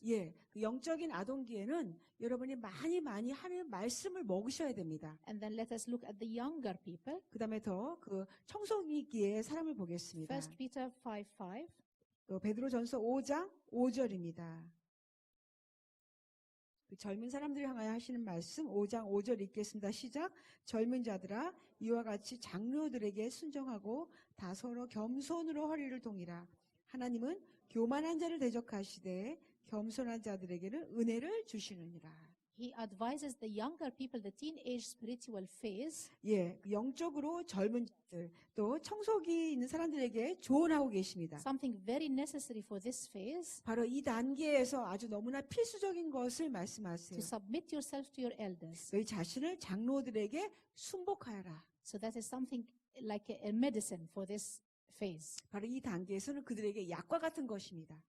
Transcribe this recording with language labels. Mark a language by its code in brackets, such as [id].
[ko] 예, 그 영적인 아동기에는 여러분이 많이 하나님 말씀을 먹으셔야 됩니다. [en] And then let us look at the younger people. [ko] 그 다음에 더 그 청소년기의 사람을 보겠습니다. [en] 1 Peter 5:5. [ko] 또 베드로전서 5장 5절입니다. 그 젊은 사람들을 향하여 하시는 말씀 5장 5절 읽겠습니다. 시작. 젊은 자들아 이와 같이 장로들에게 순종하고 다 서로 겸손으로 허리를 동이라. 하나님은 교만한 자를 대적하시되 겸손한 자들에게는 은혜를 주시느니라. [en] He advises the younger people, the teenage spiritual phase, [ko] 예, 영적으로 젊은 자들 또 청소기 있는 사람들에게 조언하고 계십니다. [en] something very necessary for this phase, [ko] 바로 이 단계에서 아주 너무나 필수적인 것을 말씀하세요. [en] to submit yourself to your elders. [ko] 너희 자신을 장로들에게 순복하여라. [en] So that is something like a medicine for this phase, [ko] 바로 이 단계에서는 그들에게 약과 같은 것입니다.